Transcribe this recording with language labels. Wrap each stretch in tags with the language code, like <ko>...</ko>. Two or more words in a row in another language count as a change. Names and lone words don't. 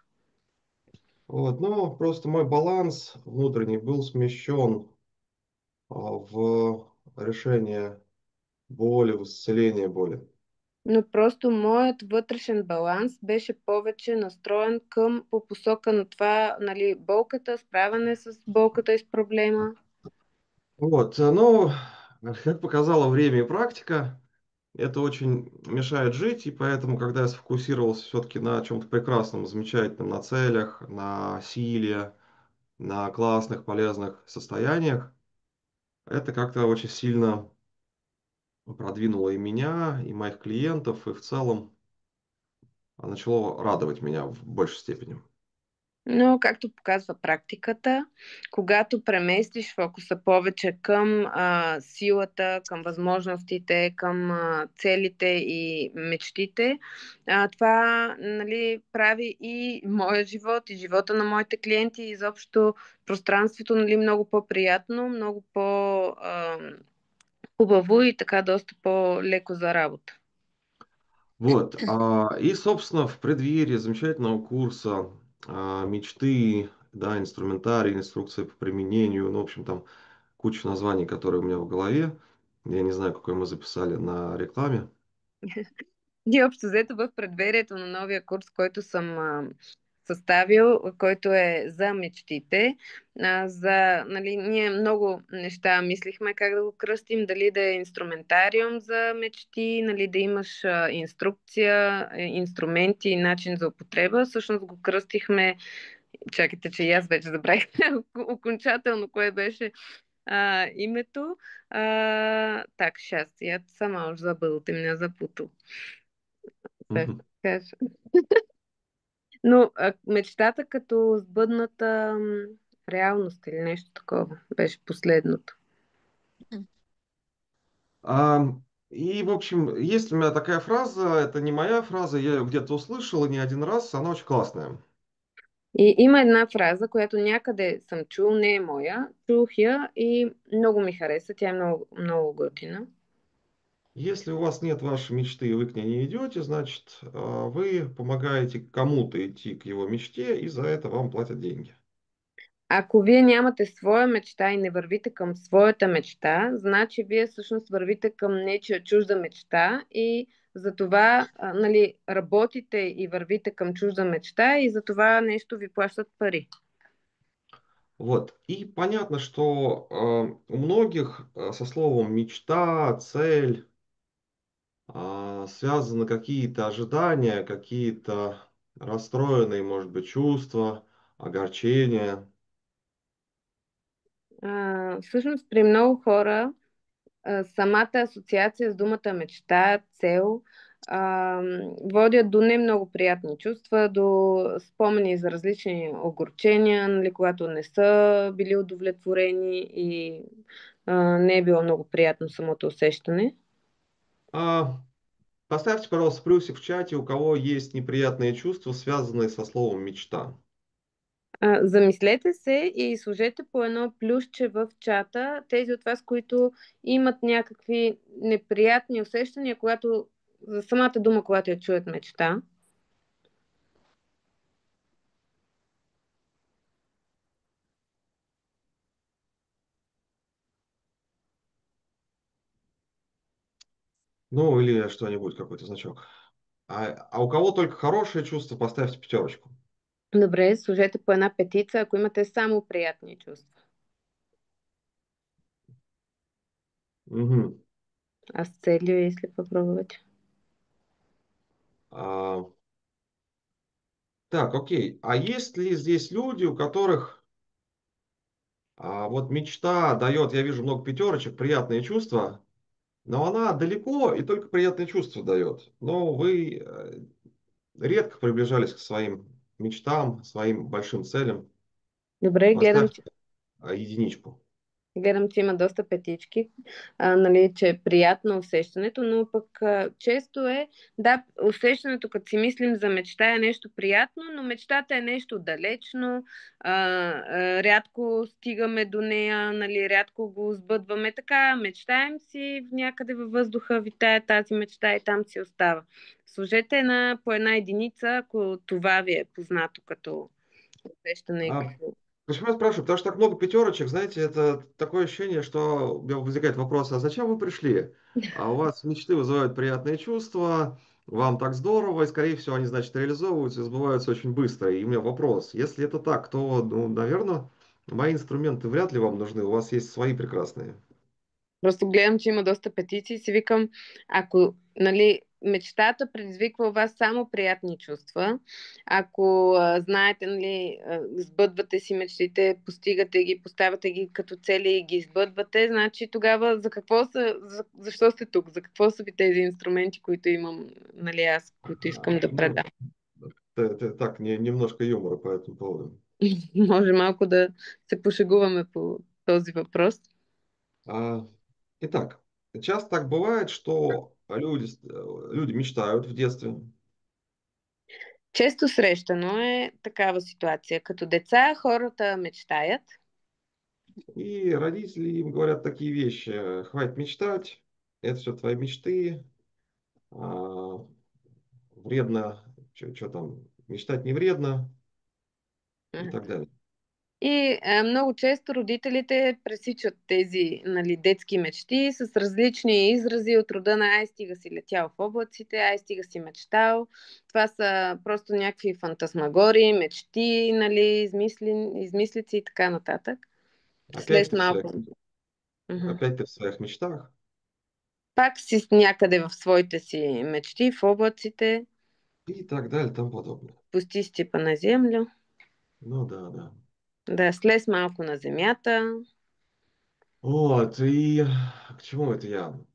<ru>Вот, но просто мой баланс внутренний был смещен в решение боли, в исцеление боли.</ru> <bg>Но просто моят вътрешен баланс беше повече настроен към по посока на това, нали, болката, справяне с болката и с проблема.</bg> <ru>Вот, но, как показало время и практика, это очень мешает жить, и поэтому, когда я сфокусировался все-таки на чем-то прекрасном, замечательном, на целях, на силе, на классных, полезных состояниях, это как-то очень сильно продвинуло и меня, и моих клиентов, и в целом начало радовать меня в большей степени.</ru> <bg>Но, както показва практиката, когато преместиш фокуса повече към силата, към възможностите, към целите и мечтите, това, нали, прави и моя живот, и живота на моите клиенти, и изобщо пространството, нали, много по-приятно, много по-хубаво и така доста по-леко за работа.</bg> <ru>Вот, и, собственно, в преддверии замечательного курса мечты, да, инструментарий, инструкции по применению, ну, в общем, там куча названий, которые у меня в голове. Я не знаю, какой мы записали на рекламе.</ru> <bg>И общо взето в предверието на новия курс, който съм съставил, който е за мечтите. Нали, ние много неща мислихме как да го кръстим, дали да е инструментариум за мечти, нали, да имаш инструкция, инструменти и начин за употреба. Всъщност го кръстихме, чакайте, че и аз вече забравих окончателно кое беше името.</bg> <ru>Так, сейчас, я сама уже забыла, ты меня запутал. Так, Мгм.</ru> <bg>кажа. Но мечтата като сбъдната реалност или нещо такова беше последното.</bg> <ru>А, и, в общем, есть у меня такая фраза, это не моя фраза, я ее где-то услышал и не один раз, она очень классная.</ru> <bg>И има една фраза, която някъде съм чул, не е моя, чух я и много ми хареса, тя е много, много готина.</bg> <ru>Если у вас нет вашей мечты и вы к ней не идете, значит, вы помогаете кому-то идти к его мечте, и за это вам платят деньги.</ru> <bg>Ако вие нямате своя мечта и не вървите към своята мечта, значи вие всъщност вървите към нечия чужда мечта и за това нали, работите и вървите към чужда мечта и за това нещо ви плащат пари.</bg> <ru>Вот. И понятно, что у многих со словом мечта, цель связаны какие-то ожидания, какие-то расстроенные, может быть, чувства, огорчения.</ru> <bg>Всъщност при много хора самата асоциация с думата мечта, цел, водят до не много приятни чувства, до спомени за различни огорчения, нали, когато не са били удовлетворени и не е било много приятно самото усещане.</bg> <ru>А, Поставьте, пожалуйста, плюсик в чате, у кого есть неприятные чувства, связанные со словом мечта.</ru> <bg>Замислете се и сложете по едно плюсче в чата, тези от вас, които имат някакви неприятни усещания, когато за самата дума, когато я чуят мечта.</bg> <ru>Ну, или что-нибудь, какой-то значок. А у кого только хорошие чувства, поставьте пятерочку.</ru> <bg>Добре, сложете по една петица, ако имате само приятни чувства. Мгм.</bg> <ru>А с целью, если попробовать. А, так, окей. А есть ли здесь люди, у которых вот мечта дает, я вижу много пятерочек, приятные чувства, но она далеко и только приятные чувства дает. Но вы редко приближались к своим мечтам, своим большим целям.</ru> <bg>Добре, гледам,</bg> <ru>Поставь единичку.</ru> <bg>гледам, че има доста петички, нали, че е приятно усещането, но пък често е, да, усещането, като си мислим за мечта е нещо приятно, но мечтата е нещо далечно, рядко стигаме до нея, нали, рядко го сбъдваме, така мечтаем си, някъде във въздуха витае тази мечта и там си остава. Сложете по една единица, ако това ви е познато като усещане.</bg> <ru>А почему я спрашиваю? Потому что так много пятерочек, знаете, это такое ощущение, что у меня возникает вопрос, а зачем вы пришли? А у вас мечты вызывают приятные чувства, вам так здорово, и, скорее всего, они, значит, реализовываются и сбываются очень быстро. И у меня вопрос, если это так, то, ну, наверное, мои инструменты вряд ли вам нужны, у вас есть свои прекрасные.</ru> <bg>Просто гледам, че има доста петиции и си викам, ако, нали, мечтата предизвиква у вас само приятни чувства, ако знаете, нали, сбъдвате си мечтите, постигате ги, поставяте ги като цели и ги сбъдвате, значи тогава защо сте тук? За какво са ви тези инструменти, които имам, нали, аз, които искам да</bg> <ru>Ну,</ru> <bg>предам?</bg> <ru>так, немножко юмора по этому поводу.</ru> <bg>Може малко да се пошегуваме по този въпрос.</bg> <ru>А, Итак, часто так бывает, что люди мечтают в детстве.</ru> <bg>Често срещано е такава ситуация. Като деца хората мечтаят,</bg> <ru>И родители им говорят такие вещи. Хватит мечтать, это все твои мечты. а, Вредно, что там, мечтать не вредно и так далее.</ru> <bg>и много често родителите пресичат тези, нали, детски мечти с различни изрази от рода на ай стига си летял в облаците, ай стига си мечтал. Това са просто някакви фантасмагории, мечти, нали, измислици и така нататък.</bg> <ru>Опять</ru> <bg>След</bg> <ru>ты в своих,</ru> <bg>малко. Мгм.</bg> <ru>опять ты в своих мечтах</ru> <bg>Пак си някъде в своите си мечти, в облаците,</bg> <ru>и так далее и тому подобное. пусти степа на землю. Ну да, да.</ru> <bg>Да, слез малко на земята.</bg> <ru>Вот, и к чему это я?</ru>